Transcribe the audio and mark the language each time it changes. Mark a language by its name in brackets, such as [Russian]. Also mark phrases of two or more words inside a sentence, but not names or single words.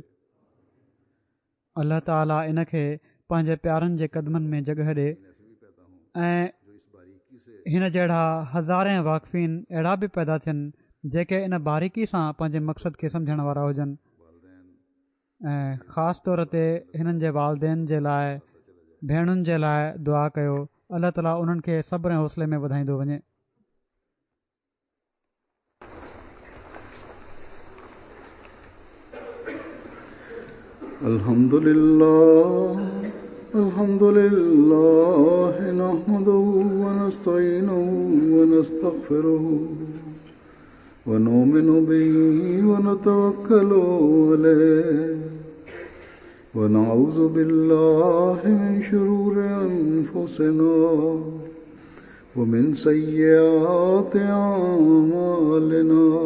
[Sindhi] अलाह ताला इन खे पंहिंजे प्यारनि जे क़दमनि में जॻह ॾे ऐं हिन जहिड़ा हज़ारे वाक़फ़ीन अहिड़ा बि पैदा थियनि जेके इन बारीकी सां पंहिंजे मक़सद खे सम्झण वारा हुजनि। ऐं ख़ासि तौर ते हिननि जे वालदेन जे लाइ, भेणुनि जे लाइ दुआ कयो। अलाह ताला उन्हनि खे सब्र ऐं हौसले में वधाईंदो वञे। [Arabic] الحمد لله نحمده ونستعينه و ونستغفره ونؤمن به ونتوكل عليه ونعوذ بالله من شرور أنفسنا ومن سيئات أعمالنا.